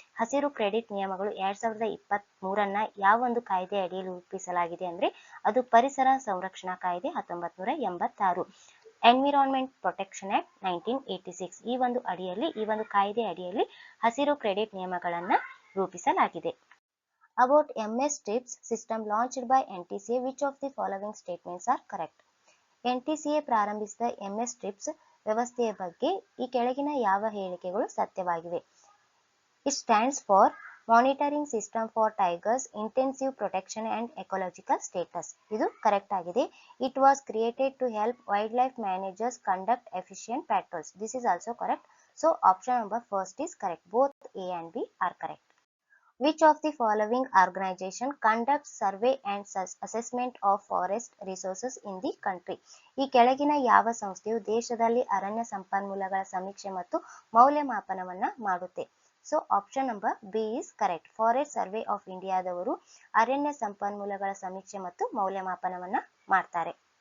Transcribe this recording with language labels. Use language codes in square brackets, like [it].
[kn] ಹಸಿರು ಕ್ರೆಡಿಟ್ ನಿಯಮಗಳು 2023 ಯಾವ ಒಂದು ಕಾಯ್ದೆ ಅಡಿಯಲ್ಲಿ ರೂಪಿಸಲಾಗಿದೆ ಅಂದ್ರೆ ಅದು ಪರಿಸರ ಸಂರಕ್ಷಣಾ ಕಾಯ್ದೆ 1986. ಎನ್ವಿರಾನ್ಮೆಂಟ್ ಪ್ರೊಟೆಕ್ಷನ್ ಆಕ್ಟ್ 1986 ಈ ಒಂದು ಅಡಿಯಲ್ಲಿ ಈ ಒಂದು ಕಾಯ್ದೆ ಅಡಿಯಲ್ಲಿ ಹಸಿರು ಕ್ರೆಡಿಟ್ ನಿಯಮಗಳನ್ನ ರೂಪಿಸಲಾಗಿದೆ. [en] About MS TRIPS system launched by NTCA, which of the following statements are correct? [kn] NTCA ಪ್ರಾರಂಭಿಸಿದ MS TRIPS ವ್ಯವಸ್ಥೆಯ ಬಗ್ಗೆ ಈ ಕೆಳಗಿನ ಯಾವ ಹೇಳಿಕೆಗಳು ಸತ್ಯವಾಗಿವೆ? [en] It stands for Monitoring System for Tigers Intensive Protection and Ecological Status. [kn] ಇದು ಕರೆಕ್ಟ್ ಆಗಿದೆ. [en] It was created to help wildlife managers conduct efficient patrols. This is also correct. So option number first is correct. Both A and B are correct. Which of the following organization conducts survey and assessment of forest resources in the country? [kn] ಈ ಕೆಳಗಿನ ಯಾವ ಸಂಸ್ಥೆಯು ದೇಶದಲ್ಲಿ ಅರಣ್ಯ ಸಂಪನ್ಮೂಲಗಳ ಸಮೀಕ್ಷೆ ಮತ್ತು ಮೌಲ್ಯಮಾಪನವನ್ನ ಮಾಡುತ್ತೆ? [en] So option number B is correct. [kn] Forest survey of ಇಂಡಿಯಾದವರು ಅರಣ್ಯ ಸಂಪನ್ಮೂಲಗಳ ಸಮೀಕ್ಷೆ ಮತ್ತು ಮೌಲ್ಯಮಾಪನವನ್ನ ಮಾಡ್ತಾರೆ.